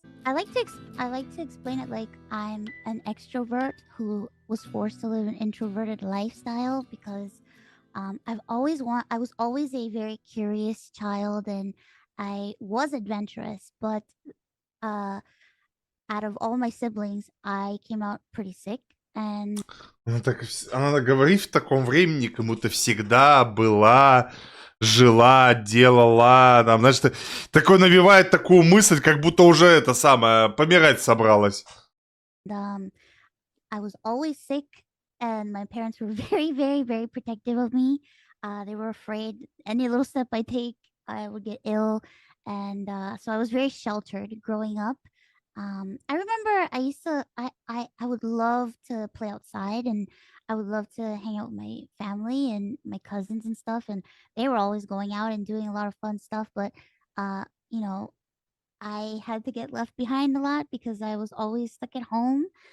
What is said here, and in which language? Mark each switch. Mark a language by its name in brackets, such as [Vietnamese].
[English] I like to explain it like I'm an extrovert who was forced to live an introverted lifestyle because I was always a very curious child, and I was adventurous, but out of all my siblings, I came out pretty sick. And [Russian] Она говорит в таком времени, кому-то всегда была, жила, делала. Там, знаешь, такое навевает такую мысль, как будто уже это самое, помирать собралась. [English] I was always sick, and my parents were very, very, very protective of me. They were afraid any little step I take, I would get ill. And so I was very sheltered growing up. I remember I would love to play outside, and I would love to hang out with my family and my cousins and stuff, and they were always going out and doing a lot of fun stuff, but you know, I had to get left behind a lot because I was always stuck at home.